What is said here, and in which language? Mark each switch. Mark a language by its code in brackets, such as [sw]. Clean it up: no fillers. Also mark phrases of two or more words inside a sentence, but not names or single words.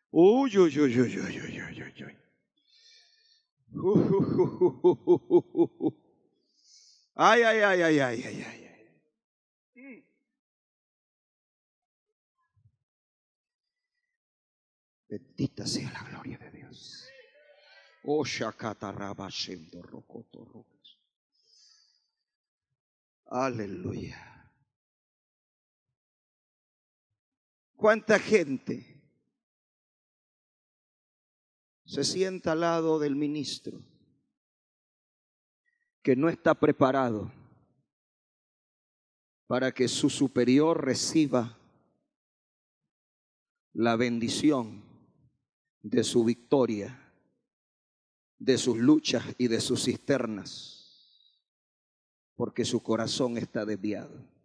[es] Uy, uy, uy, uy, uy, uy, uy, uy, uy. Ay, ay, ay, ay, ay, ay, ay. Bendita sea la gloria de Dios. Oh, shakataraba shendo rokoto rokos. Aleluya. ¿Cuánta gente se sienta al lado del ministro que no está preparado para que su superior reciba la bendición de su victoria, de sus luchas y de sus cisternas, porque su corazón está desviado?